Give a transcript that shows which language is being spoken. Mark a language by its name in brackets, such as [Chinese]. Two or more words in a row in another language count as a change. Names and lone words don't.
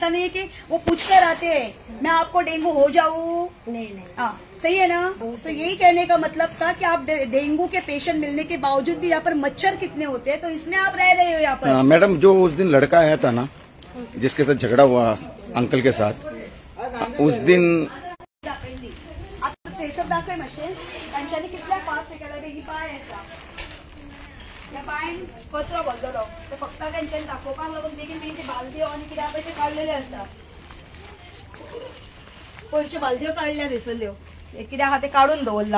[Hindi] ऐसा नहीं है कि वो पूछकर आते हैं मैं आपको डेंगू हो जाऊं. नहीं. हाँ सही है ना. तो यही कहने का मतलब था कि आप डेंगू के पेशेंट मिलने के बावजूद भी यहाँ पर मच्छर कितने होते हैं तो इसमें आप रह रहे हो यहाँ पर. मैडम जो उस दिन लड़का आया था ना जिसके साथ झगड़ा हुआ अंकल के साथ, उस दिन [Konkani] दाखवे मातशें तांच्यांनी कितल्या फास्ट केला बेगी पांय आसा त्या पांयान कचरो भरलेलो तो फक्त तेंच्यांनी दाखोवपाक लागून बेगीन बेगीन बालद्यो आनी कितें आहा पळय ते काडलेले आसा. पयरच्यो बालद्यो काडल्या थंयसरल्यो कितें आहा ते काडून दवरला.